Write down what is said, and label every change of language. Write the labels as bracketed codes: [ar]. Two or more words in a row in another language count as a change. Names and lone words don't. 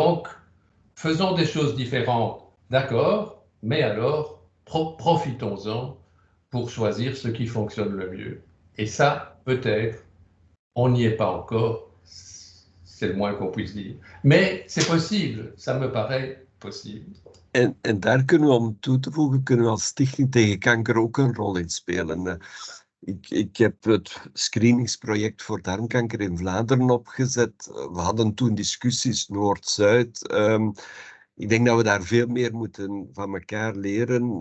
[fr] Donc, faisons des choses différentes, d'accord, mais alors profitons-en pour choisir ce qui fonctionne le mieux. Et ça, peut-être, on n'y est pas encore, c'est le moins qu'on puisse dire. Mais c'est possible, ça me paraît possible. [nl] En daar kunnen we, om toe te voegen, kunnen we als Stichting tegen Kanker ook een rol in spelen. Ik heb het screeningsproject voor darmkanker in Vlaanderen opgezet. We hadden toen discussies Noord-Zuid. Ik denk dat we daar veel meer moeten van elkaar leren.